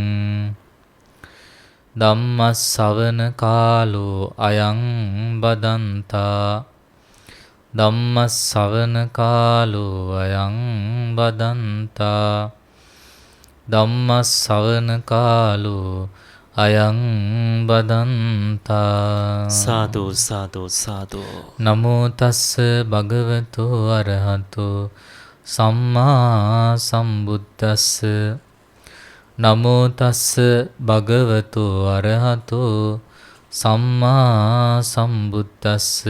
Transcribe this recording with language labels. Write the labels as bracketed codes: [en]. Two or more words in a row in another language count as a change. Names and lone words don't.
[pi] ධම්මස්සවන කාලෝ අයං බදන්තා ධම්මස්සවන කාලෝ අයං බදන්තා ධම්මස්සවන කාලෝ අයං බදන්තා. සාදු සාදු සාදු. නමෝ තස්ස භගවතු අරහතෝ සම්මා සම්බුද්දස්ස. නමෝ තස්ස භගවතු අරහතෝ සම්මා සම්බුද්දස්ස.